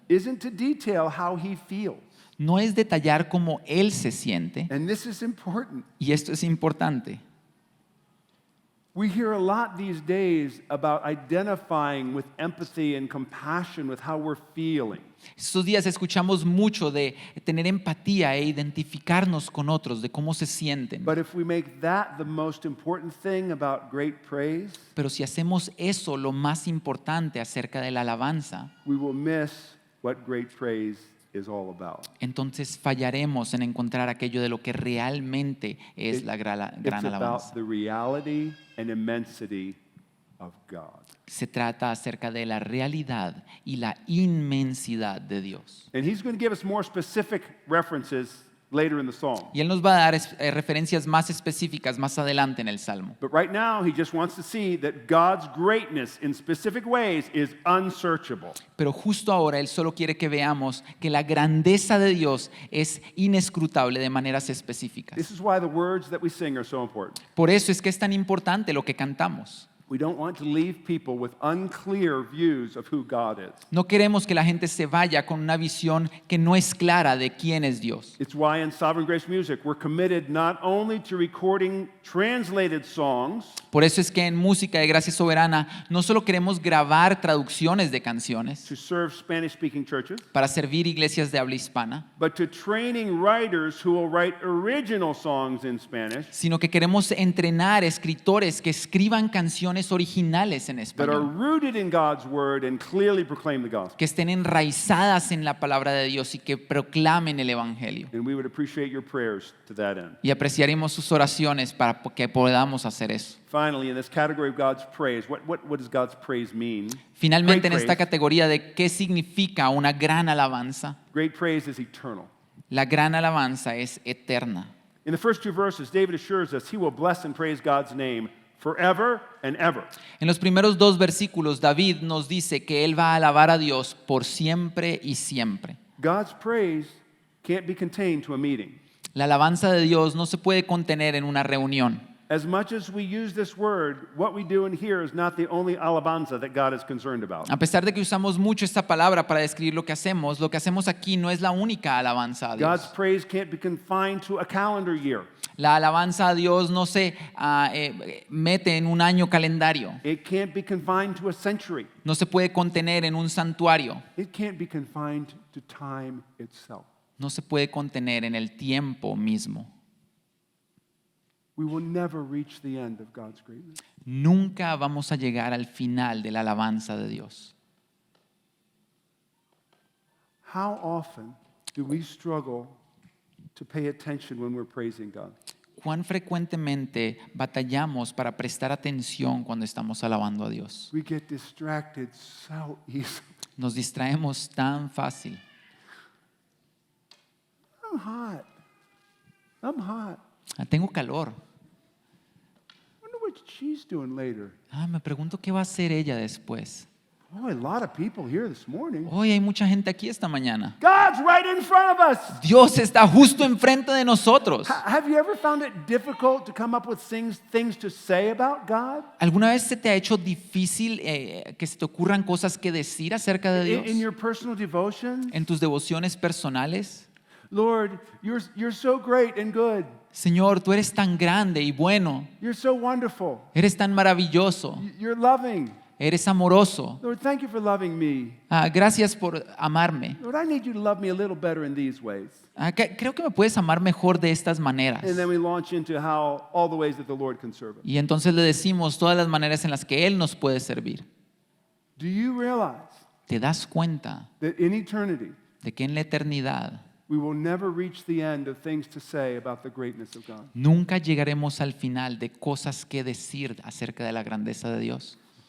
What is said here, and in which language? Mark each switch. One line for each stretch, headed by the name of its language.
English: isn't to detail how he feels.
Spanish: no es detallar cómo él se siente,
English: And this is important.
Spanish: y esto es importante.
English: We hear a lot these days about identifying with empathy and compassion with how we're feeling.
Spanish: Estos días escuchamos mucho de tener empatía e identificarnos con otros, de cómo se sienten.
English: But if we make that the most important thing about great praise,
Spanish: Pero si hacemos eso lo más importante acerca de la alabanza,
English: we will miss what great praise is all about.
Spanish: entonces fallaremos en encontrar aquello de lo que realmente es la gran
English: It's about
Spanish: alabanza.
English: the reality and immensity of God.
Spanish: Se trata acerca de la realidad y la inmensidad de Dios.
English: And he's going to give us more specific references later in the psalm.
Spanish: Y Él nos va a dar referencias más específicas más adelante en el Salmo.
English: But right now, he just wants to see that God's greatness in specific ways is unsearchable.
Spanish: Pero justo ahora Él solo quiere que veamos que la grandeza de Dios es inescrutable de maneras específicas.
English: This is why the words that we sing are so important.
Spanish: Por eso es que es tan importante lo que cantamos.
English: We don't want to leave people with unclear views of who God is.
Spanish: No queremos que la gente se vaya con una visión que no es clara de quién es Dios.
English: It's why in Sovereign Grace Music we're committed not only to recording translated songs,
Spanish: Por eso es que en Música de Gracia Soberana no solo queremos grabar traducciones de canciones
English: to serve Spanish-speaking churches,
Spanish: para servir iglesias de habla hispana,
English: but to training writers who will write original songs in Spanish
Spanish: sino que queremos entrenar escritores que escriban canciones originales en
English: that are
Spanish: español,
English: rooted in God's word and clearly proclaim the gospel.
Spanish: que estén enraizadas en la palabra de Dios y que proclamen el evangelio.
English: And we would appreciate your prayers to that end.
Spanish: Y apreciaremos sus oraciones para que podamos hacer eso.
English: Finally, in this category of God's praise, what does God's praise mean?
Spanish: Finalmente, en
English: Great
Spanish: esta
English: praise.
Spanish: categoría de qué significa una gran alabanza,
English: Great praise is eternal.
Spanish: la gran alabanza es eterna.
English: In the first two verses, David assures us he will bless and praise God's name forever and ever.
Spanish: En los primeros 2 versículos, David nos dice que él va a alabar a Dios por siempre y siempre.
English: God's praise can't be contained to a meeting.
Spanish: La alabanza de Dios no se puede contener en una reunión.
English: as much as we use this word, what we do in here is not the only alabanza that God is concerned about.
Spanish: A pesar de que usamos mucho esta palabra para describir lo que hacemos aquí no es la única alabanza a
English: God's
Spanish: Dios.
English: praise can't be confined to a calendar year.
Spanish: La alabanza a Dios no se mete en un año calendario,
English: It can't be confined to a century.
Spanish: no se puede contener en un santuario,
English: It can't be confined to time itself.
Spanish: no se puede contener en el tiempo mismo.
English: We will never reach the end of God's greatness.
Spanish: Nunca vamos a llegar al final de la alabanza de Dios.
English: How often do we struggle to pay attention when we're praising God?
Spanish: ¿Cuán frecuentemente batallamos para prestar atención cuando estamos alabando a Dios?
English: We get distracted so easily.
Spanish: Nos distraemos tan fácil.
English: I'm hot. I'm hot.
Spanish: Tengo calor.
English: Wonder what she's doing later.
Spanish: Me pregunto qué va a hacer ella después.
English: Oh, a lot of people here this morning.
Spanish: Hoy hay mucha gente aquí esta mañana.
English: God's right in front of us.
Spanish: Dios está justo enfrente de nosotros.
English: Have you ever found it difficult to come up with things to say about God?
Spanish: ¿Alguna vez se te ha hecho difícil que se te ocurran cosas que decir acerca de
English: In
Spanish: Dios?
English: your personal devotion?
Spanish: En tus devociones personales.
English: Lord, you're so great and good.
Spanish: Señor, tú eres tan grande y bueno.
English: You're so wonderful.
Spanish: Eres tan maravilloso.
English: You're loving.
Spanish: Eres amoroso.
English: Lord, thank you for loving me.
Spanish: Gracias por amarme.
English: Lord, I need you to love me a little better in these ways.
Spanish: Creo que me puedes amar mejor de estas maneras.
English: And then we launch into all the ways that the Lord can serve us.
Spanish: Y entonces le decimos todas las maneras en las que Él nos puede servir.
English: Do you realize
Spanish: ¿Te das cuenta
English: that in eternity,
Spanish: de que en la eternidad
English: we will never reach the end of things to say about the greatness of God?
Spanish: nunca llegaremos al final de cosas que decir acerca de la grandeza de Dios?